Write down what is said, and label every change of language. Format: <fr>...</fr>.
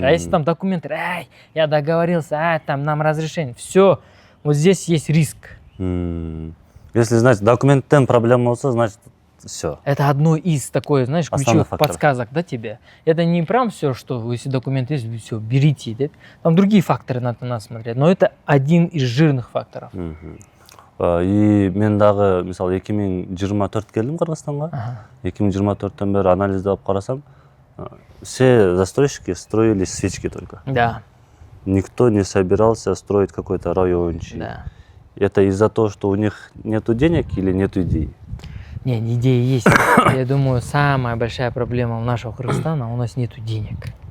<ru>А если там документы, я договорился, там нам разрешение, все, вот здесь есть риск. Если, значит,</ru> <ky>документтен проблема болса,</ky> <ru>значит, все. Это одно из такой, знаешь, ключевых подсказок, да, тебе. Это не прям все, что если документ есть, все, берите. Да? Там другие факторы надо смотреть, но это один из жирных факторов.</ru> <ky>И мен дагы мисалы 2024 келдим Кыргызстанга. 2024-тен бери анализдеп карасам,</ky> <ru>все застройщики строили свечки только. Да. Никто не собирался строить какой-то райончик. Да. Это из-за того, что у них нету денег или нету идей? Не, идеи есть. Я думаю, самая большая проблема у нашего Кыргызстана, у нас нету денег.</ru>